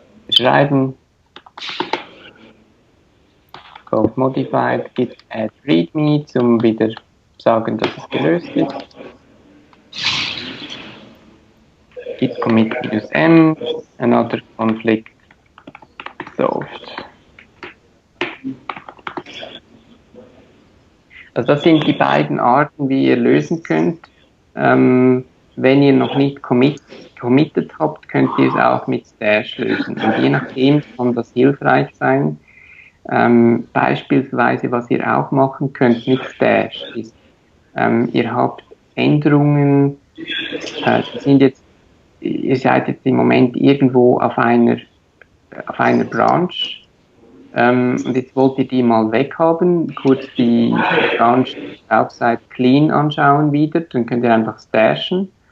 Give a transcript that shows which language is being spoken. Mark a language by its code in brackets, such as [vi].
[de] Schreiben. Code modified, git add readme, zum wieder sagen, dass es gelöst ist. [en] Git commit -m, another conflict solved. [de] Also das sind die beiden Arten, wie ihr lösen könnt. Wenn ihr noch nicht committed habt, könnt ihr es auch mit Stash lösen. Und je nachdem kann das hilfreich sein. Beispielsweise, was ihr auch machen könnt mit Stash, ist, ihr habt Änderungen, ihr seid jetzt im Moment irgendwo auf einer Branch, und jetzt wollt ihr die mal weghaben, kurz die Branch outside clean anschauen wieder, dann könnt ihr einfach stashen.